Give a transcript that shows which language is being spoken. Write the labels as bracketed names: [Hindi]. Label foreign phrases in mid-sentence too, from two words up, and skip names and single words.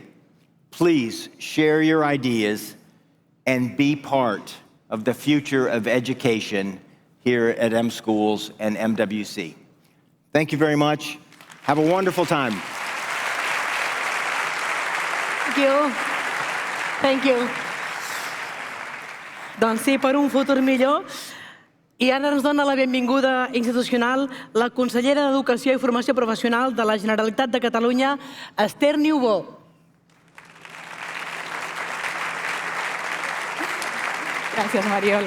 [English] Please share your ideas and be part of the future of education here at M-Schools and MWC. Thank you very much. Have a wonderful time. Thank you. Thank you. [Catalan] Doncs sí, per un futur millor. I ara ens dona la benvinguda institucional la consellera d'Educació i Formació Professional de la Generalitat de Catalunya, Esther Niubó. Gràcies, Mariola.